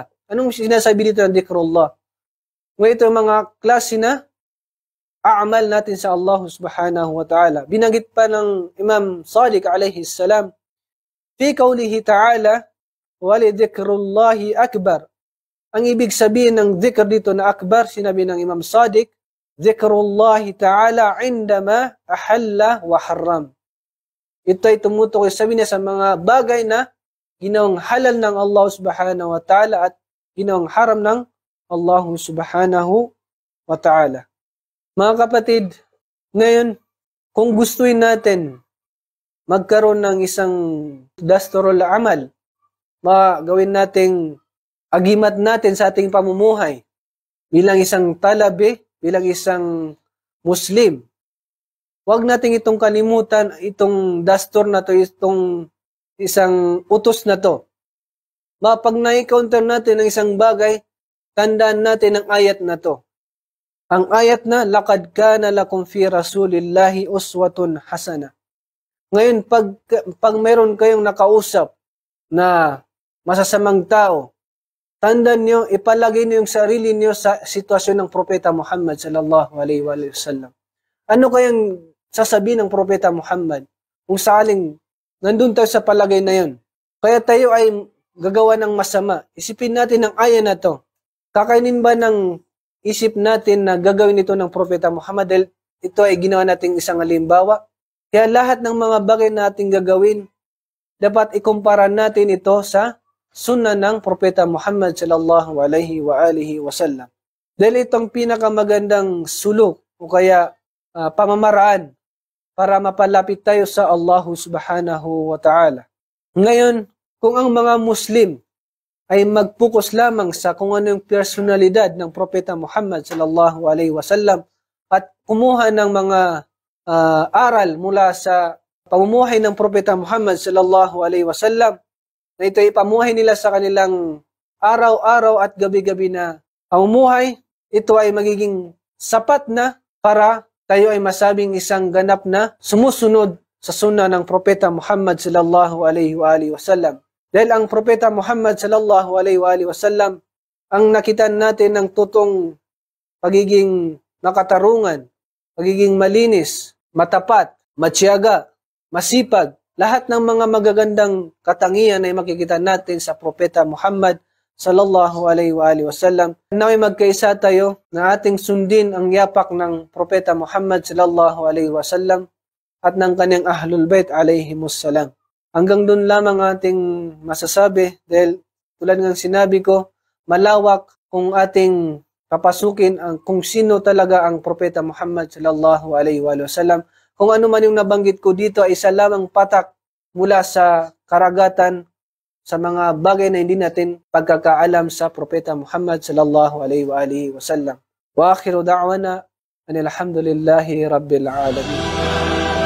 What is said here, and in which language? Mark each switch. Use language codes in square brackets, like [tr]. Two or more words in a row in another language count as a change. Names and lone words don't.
[tl] Anong sinasabi dito ng dhikrullah? Ngayon ito mga klase na a'mal natin sa Allah [ar] سبحانه وتعالى. [tl] Binanggit pa ng [ar] Imam Sadiq عليه السلام في قوله تعالى ولذكر الله أكبر. [tl] Ang ibig sabihin ng dhikr dito na akbar, sinabi ng Imam Sadiq, [ar] ذكر الله تعالى عندما أحل وحرم. [tl] Ito ay tumutukoy, sabi niya sa mga bagay na ginawang halal ng Allah [ar] سبحانه وتعالى [tl] at ginawang haram ng Allah [ar] سبحانه وتعالى. [tl] Mga kapatid, ngayon, kung gustuin natin magkaroon ng isang [ar] دستور العمل, [tl] magawin nating agimat natin sa ating pamumuhay bilang isang talabi, bilang isang Muslim. Huwag natin itong kalimutan, itong dastur na to, itong isang utos na to. Pag na-encounter natin ng isang bagay, tandaan natin ang ayat na to. Ang ayat na, [ar] لقد كان لكم في رسول الله أسوة حسنة. [tl] Ngayon, pag mayroon kayong nakausap na masasamang tao, tandaan nyo, ipalagay nyo yung sarili nyo sa sitwasyon ng Propeta Muhammad [ar] صلى الله عليه وسلم. [tl] Ano kayang sasabihin ng Propeta Muhammad kung sakaling nandun tayo sa palagay na yun? Kaya tayo ay gagawa ng masama. Isipin natin ang aya na to. Kakainin ba ng isip natin na gagawin ito ng Propeta Muhammad dahil ito ay ginawa nating isang halimbawa? Kaya lahat ng mga bagay nating gagawin, dapat ikumpara natin ito sa sunnah ng Propeta Muhammad [ar] صلى الله عليه وآله وسلم. [tl] Dahil itong pinakamagandang sulok o kaya pamamaraan para mapalapit tayo sa Allah [ar] سبحانه وتعالى. [tl] Ngayon, kung ang mga Muslim ay mag-focus lamang sa kung ano yung personalidad ng Propeta Muhammad [ar] صلى الله عليه وسلم [tl] at kumuha ng mga aral mula sa pamumuhay ng Propeta Muhammad [ar] صلى الله عليه وسلم, [tl] na ito ay pamuhay nila sa kanilang araw-araw at gabi-gabi na pamumuhay, ito ay magiging sapat na para tayo ay masabing isang ganap na sumusunod sa sunnah ng Propeta Muhammad [ar] صلى الله عليه وسلم. [tl] Dahil ang Propeta Muhammad [ar] صلى الله عليه وسلم [tl] ang nakita natin ng tutong pagiging makatarungan, pagiging malinis, matapat, matsiyaga, masipag. Lahat ng mga magagandang katangian ay makikita natin sa Propeta Muhammad [ar] صلى الله عليه وسلم. [tl] Naway magkaisa tayo na ating sundin ang yapak ng Propeta Muhammad [ar] صلى الله عليه وسلم [tl] at ng kanyang [ar] أهل البيت عليهم السلام. [tl] Hanggang doon lamang ating masasabi dahil tulad ng sinabi ko, malawak kung ating papasukin kung sino talaga ang Propeta Muhammad [ar] صلى الله عليه وسلم. [tl] Kung ano man yung nabanggit ko dito ay isa lamang patak mula sa karagatan sa mga bagay na hindi natin pagkakaalam sa Propeta Muhammad [ar] صلى الله عليه وسلم. وآخر دعوانا أن الحمد لله رب العالمين.